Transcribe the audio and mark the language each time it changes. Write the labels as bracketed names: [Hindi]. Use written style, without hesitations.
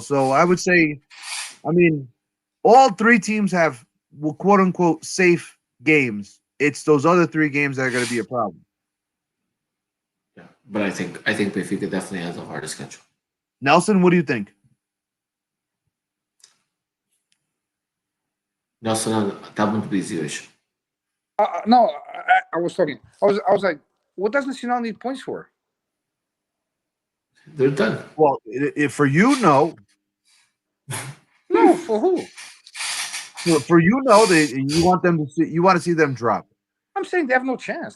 [English] So I would say, I mean, all 3 teams have quote unquote safe games. It's those other 3 games that are going to be a problem. Yeah, but I think Benfica definitely has the hardest schedule. Nelson, what do you think? [Portuguese] Nelson, tá muito [English] busy [Portuguese] hoje. [English] No, I was talking. I was like, what does Nacional need points for? They're done. Well, for you, no. No, for who? For you, no. You want them to see. You want to see them drop. I'm saying they have no chance.